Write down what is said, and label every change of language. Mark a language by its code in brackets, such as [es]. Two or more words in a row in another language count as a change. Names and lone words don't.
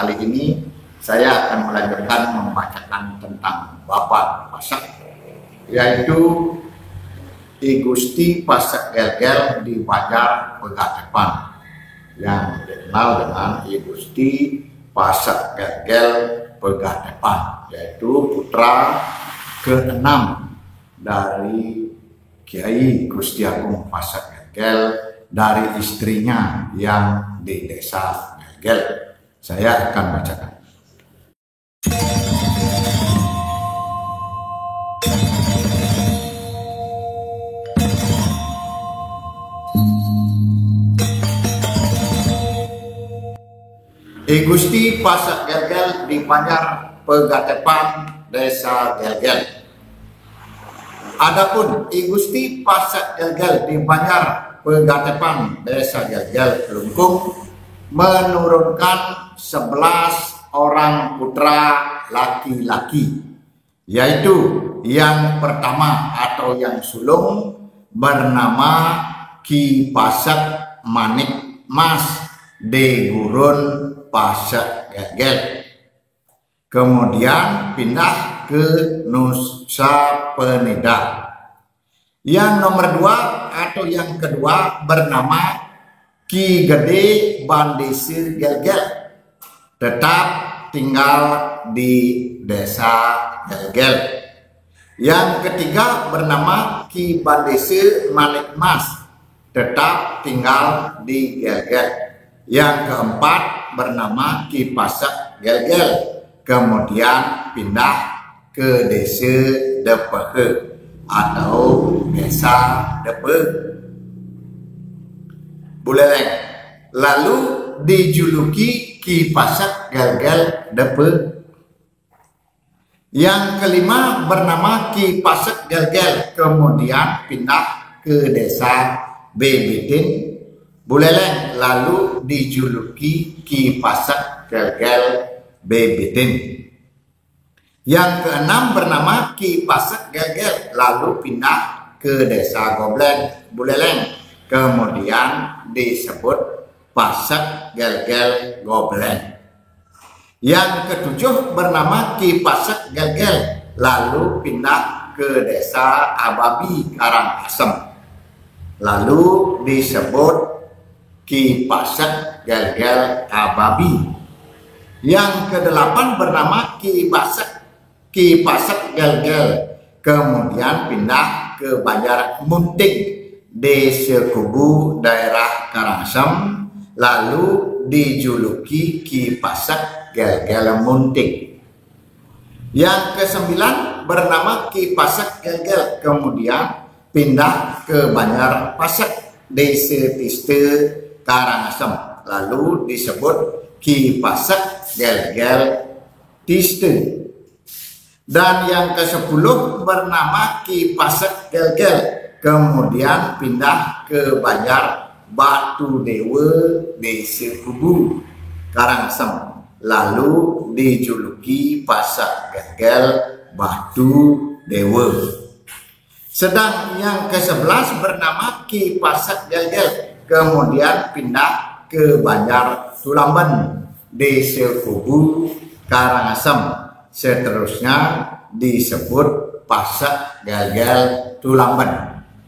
[id] Kali ini saya akan melanjutkan membacakan tentang Bapak Pasak, yaitu I Gusti Pasak Gel-Gel di Banjar Pegatepan, yang dikenal dengan I Gusti Pasak Gel-Gel Pegatepan, yaitu putra ke-6 dari Kiai Gusti Agung Pasak Gel-Gel dari istrinya yang di desa Gel-Gel. Saya akan bacakan. I Gusti Pasak Gel-Gel di Banjar Pegatepan, Desa Gel-Gel. Adapun I Gusti Pasak Gel-Gel di Banjar Pegatepan, Desa Gel-Gel, Kelungkung, menurunkan 11 orang putra laki-laki, yaitu yang pertama atau yang sulung bernama Ki Pasak Manik Mas de Gurun Pasak Gel-Gel, kemudian pindah ke Nusa Penida. Yang nomor 2 atau yang kedua bernama Ki Gede Bandisir Gel-Gel, tetap tinggal di desa Gel-Gel. Yang ketiga bernama Ki Bandisir Manik Mas, tetap tinggal di Gel-Gel. Yang keempat bernama Ki Pasak Gel-Gel, kemudian pindah ke desa Depehe atau desa Depe Buleleng, lalu dijuluki Ki Pasak Gel-Gel Depe. Yang kelima bernama Ki Pasak Gel-Gel, kemudian pindah ke desa Bebitin Buleleng, lalu dijuluki Ki Pasak Gel-Gel Bebitin. Yang keenam bernama Ki Pasak Gel-Gel, lalu pindah ke desa Gobleng Buleleng, kemudian disebut Pasak Gel-Gel Gobleng. Yang ketujuh bernama Ki Pasak Gel-Gel, lalu pindah ke desa Ababi Karangasem, lalu disebut Ki Pasak Gel-Gel Ababi. Yang kedelapan bernama Ki Pasak Gel-Gel, kemudian pindah ke Banjar Munting, Desa Kubu, daerah Karangasem, lalu dijuluki Ki Pasak Gel-Gel Munting. Yang kesembilan bernama Ki Pasak Gel-Gel, kemudian pindah ke Banjar Pasak, Desa Tiste, Karangasem, lalu disebut Ki Pasak Gel-Gel Tiste. Dan yang ke-10 bernama Ki Pasak Gel-Gel, kemudian pindah ke Banjar Batu Dewa, Desa Kubu, Karangasem, lalu dijuluki Pasak Gel-Gel Batu Dewa. Sedang yang ke-11 bernama Ki Pasak Gel-Gel, kemudian pindah ke Banjar Tulamben, Desa Kubu, Karangasem. Seterusnya disebut Pasak Gel-Gel Tulamben.